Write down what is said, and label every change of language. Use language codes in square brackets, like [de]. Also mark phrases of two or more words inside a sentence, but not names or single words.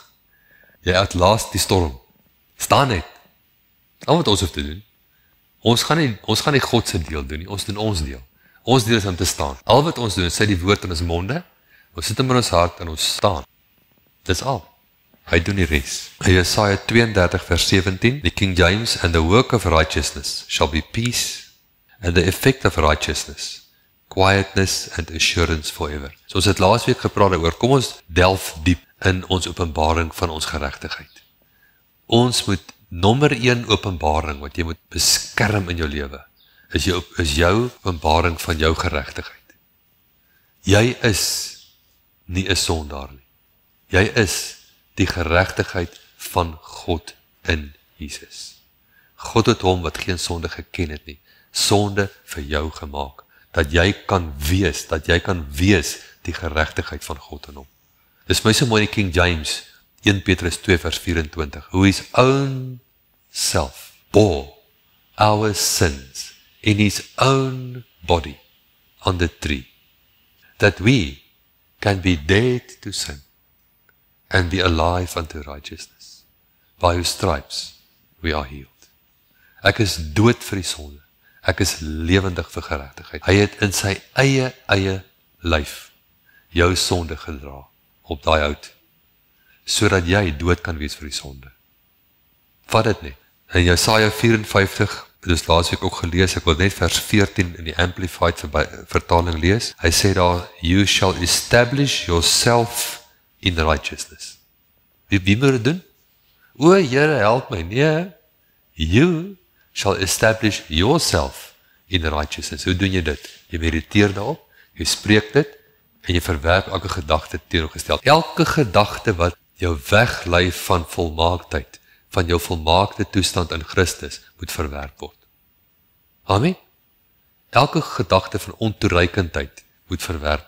[af] Jy uitlaas die storm. Staan net. Al wat ons hoef te doen. Ons gaan nie God se deel doen nie, ons doen ons deel. Ons deel is om te staan. Al wat ons doen, is sy die woord in ons monde, ons sit hom in ons hart en ons staan. Dis al. Hy doen die res. Jesaja 32 vers 17, [en] the King James, and the work of righteousness shall be peace, and the effect of righteousness, quietness and assurance forever. [af] So ons het laasweek gepraat oor, kom ons delf diep in ons openbaring van ons geregtigheid. Ons moet nommer 1 openbaring wat jy moet beskerm in jou lewe, is jou openbaring van jou geregtigheid. Jy is nie 'n sondaar nie. Jy is die geregtigheid van God in Jesus. God het hom wat geen sonde geken het nie, sonde vir jou gemaak, dat jy kan wees die geregtigheid van God in hom. Dis my so mooi in King James, 1 Petrus 2 vers 24, [en] who his own self bore our sins in his own body on the tree, that we can be dead to sin and be alive unto righteousness. By whose stripes we are healed. [af] Ek is dood vir die sonde. Ek is lewendig vir geregtigheid. Hy het in sy eie lyf jou sonde gedra op daai hout, sodat jy dood kan wees vir die sonde. Vat dit net. In Jesaja 54, dit is laasweek ook gelees, ek wil net vers 14 in die Amplified vertaling lees. Hy sê daar, [en] you shall establish yourself in righteousness. [af] Wie moet dit doen? O, Here, help my. Nee, [en] you shall establish yourself in righteousness. [af] Hoe doen jy dit? Jy mediteer daarop, jy spreek dit, en jy verwerp elke gedagte teenoorgestel. Elke gedagte wat jou weglei van volmaaktheid, van jou volmaakte toestand in Christus, moet verwerp word. Amen? Elke gedagte van ontoereikendheid moet verwerp.